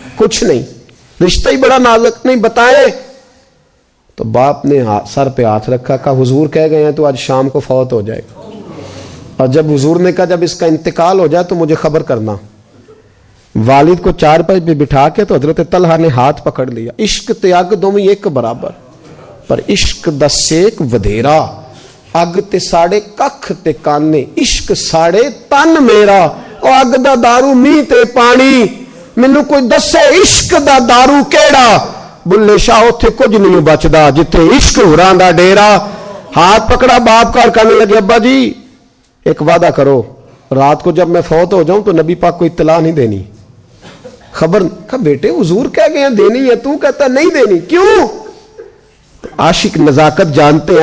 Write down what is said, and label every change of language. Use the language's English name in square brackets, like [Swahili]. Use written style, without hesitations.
[Urdu] کچھ نہیں, رشتہ ہی بڑا نازک, نہیں بتائیں. تو باپ نے سر پہ ہاتھ رکھا, کہا حضور کہہ گئے ہیں تو آج شام کو فوت ہو جائے گا. اور جب حضور نے کہا جب اس کا انتقال ہو جائے تو مجھے خبر کرنا. والد کو چارپائی پہ بٹھا کے تو حضرت طلحہ نے ہاتھ پکڑ لیا. [Punjabi] عشق تے اگ دوویں ایک برابر, پر عشق دا سیک ودھیرا. اگ تے ساڑے ککھ تے کانے, عشق ساڑے تن میرا. او اگ دا دارو می تے پانی, مینو کوئی دسے عشق دا دارو کیڑا. بلے شاہ اوتھے کچھ نہیں بچدا جتھے عشق ہوراں دا ڈیرا. [Urdu] ہاتھ پکڑا باپ کا, کہنے لگے ابا جی ایک وعدہ کرو, رات کو جب میں فوت ہو جاؤں تو نبی پاک کو اطلاع نہیں دینی, خبر. کہا بیٹے حضور کہہ گئے ہیں دینی ہے, تو کہتا نہیں دینی, کیوں؟ عاشق نزاکت جانتے ہیں.